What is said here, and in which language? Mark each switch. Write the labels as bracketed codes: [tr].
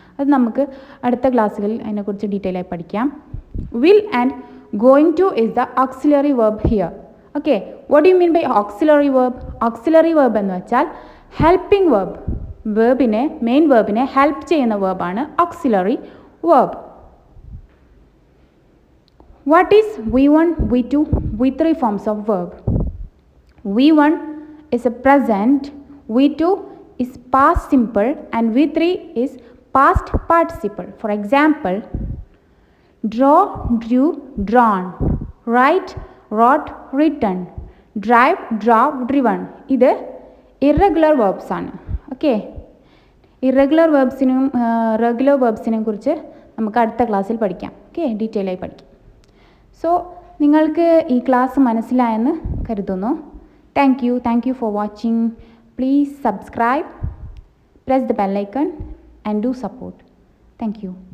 [ml] അത് നമുക്ക് അടുത്ത ക്ലാസ്സുകളിൽ അതിനെക്കുറിച്ച് ഡീറ്റെയിൽ ആയി പഠിക്കാം. [en] Will and going to is the auxiliary verb here. Okay, what do you mean by auxiliary verb? [ml] Auxiliary verb എന്ന് വെച്ചാൽ ഹെൽപ്പിംഗ് വേർബ്. വേർബിനെ, മെയിൻ വേർബിനെ ഹെൽപ്പ് ചെയ്യുന്ന വേർബാണ് auxiliary verb. [en] What is V1, V2, V3 forms of verb? V1 is a present, V2 is past simple and V3 is past participle. For example, draw, drew, drawn, write, wrote, written, drive, drove, driven. [ml] ഇത് irregular verbs ആണ്. Okay, irregular വേർബ്സിനും regular വേർബ്സിനെ കുറിച്ച് നമുക്ക് അടുത്ത ക്ലാസ്സിൽ പഠിക്കാം. Okay, detail ആയി പഠിക്കാം. So നിങ്ങൾക്ക് ഈ ക്ലാസ് മനസ്സിലായെന്ന് കരുതുന്നു. [en] Thank you for watching. Please subscribe, press the bell icon and do support. Thank you.